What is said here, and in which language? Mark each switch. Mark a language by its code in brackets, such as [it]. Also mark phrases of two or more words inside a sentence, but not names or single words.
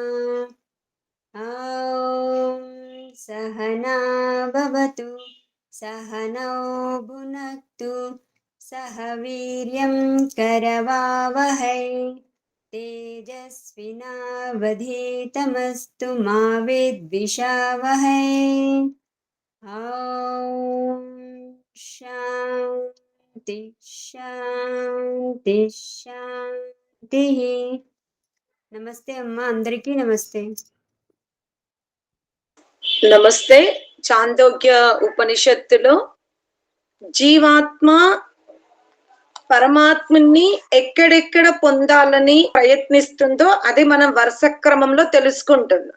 [sa] सहना भवतु सहनौ भुनक्तु सह वीर्यं करवावहै तेजस्विनावधीतमस्तु मा विद्विषावहै। शान्ति शान्ति शान्तिः। [te] నమస్తే అమ్మా, అందరికీ నమస్తే. నమస్తే. చాందోగ్య ఉపనిషత్తులో జీవాత్మ పరమాత్మని ఎక్కడెక్కడ పొందాలని ప్రయత్నిస్తుందో అది మనం వరుస క్రమంలో తెలుసుకుంటున్నాం.